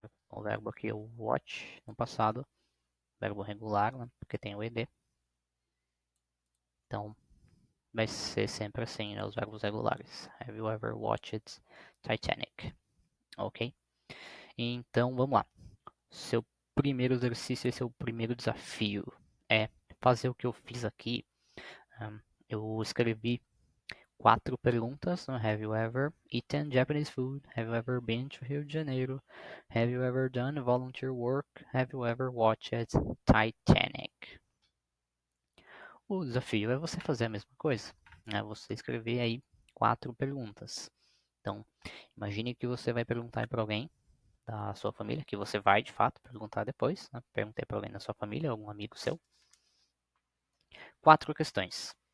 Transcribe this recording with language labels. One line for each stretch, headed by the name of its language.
Portuguese: O verbo aqui é o watch no passado, verbo regular, né, porque tem o ed. Então, vai ser sempre assim, né, os verbos regulares.
English: Have you ever watched Titanic?
Portuguese: Ok? Então, vamos lá. Seu primeiro exercício, esse é o primeiro desafio. É fazer o que eu fiz aqui. Eu escrevi 4 perguntas no
English: Have you ever eaten Japanese food? Have you ever been to Rio de Janeiro? Have you ever done volunteer work? Have you ever watched Titanic?
Portuguese: O desafio é você fazer a mesma coisa, né? Você escrever aí 4 perguntas. Então, imagine que você vai perguntar para alguém da sua família, que você vai de fato perguntar depois, né? Perguntei para alguém da sua família, algum amigo seu. 4 questões.